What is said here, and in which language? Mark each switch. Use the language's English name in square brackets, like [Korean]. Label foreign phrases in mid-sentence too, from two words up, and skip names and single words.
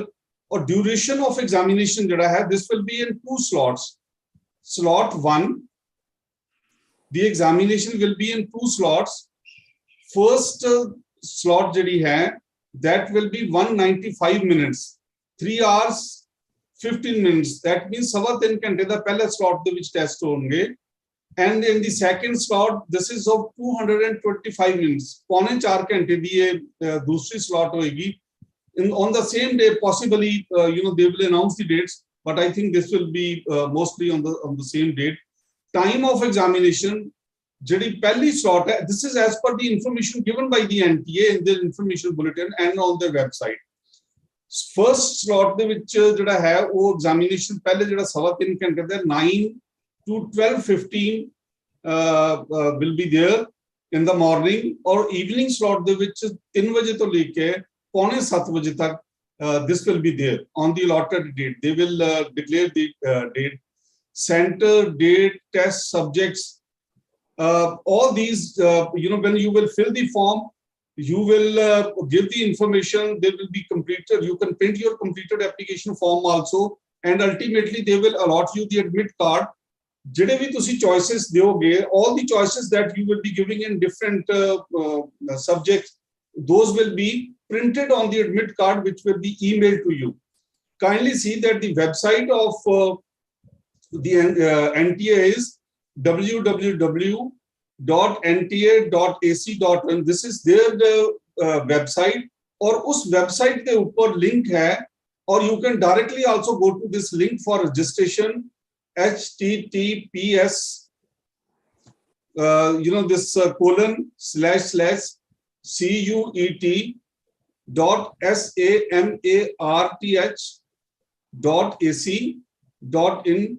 [English] Or duration of examination that I have, this will be in 2 slots. Slot 1 the examination will be in 2 slots. First slot [Punjabi] ਜਿਹੜੀ ਹੈ, [English] that will be 195 minutes, 3 hours 15 minutes. That means [Punjabi] 3.25 घंटे ਦਾ ਪਹਿਲਾ slot ਦੇ ਵਿੱਚ test ਹੋਣਗੇ. [English] And in the second slot, this is of 225 minutes. [Punjabi] ਪੌਣੇ 4 ਘੰਟੇ ਦੀ ਇਹ ਦੂਸਰੀ slot ਹੋਏਗੀ. [English] On the same day, possibly, they will announce the dates, but I think this will be mostly on the same date. Time of examination, [Punjabi] ਜਿਹੜੀ ਪਹਿਲੀ slot ਹੈ, [English] this is as per the information given by the NTA in their information bulletin and on their website. First slot [Punjabi] ਦੇ ਵਿੱਚ ਜਿਹੜਾ ਹੈ, ਵੋ [English] examination [Punjabi] ਪਹਿਲੇ ਜਿਹੜਾ 3.25 ਘੰਟੇ ਦਾ [English] 9 to 12:15 will be there in the morning, or evening slot [Punjabi] ਦੇ ਵਿੱਚ 3 ਬਜੇ ਤੋ ਲੈਕੇ 6:45 ਬਜੇ ਤੱਕ [English] this will be there on the allotted date. They will declare the date, center, date, test, subjects, all these, when you will fill the form, you will give the information, they will be completed. You can print your completed application form also, and ultimately they will allot you the admit card. [Punjabi] ਜੇੜ੍ਹੇ ਭੀ ਤੁਸੀਂ choices ਦਿਓਗੇ, [English] all the choices that you will be giving in different subjects, those will be printed on the admit card, which will be emailed to you. Kindly see that the website of the NTA is www.nta.ac.in. This is their website, [Hindi] और उस website के ऊपर link है, [English] or you can directly also go to this link for registration. https this CUET-2022.samarth.ac.in/.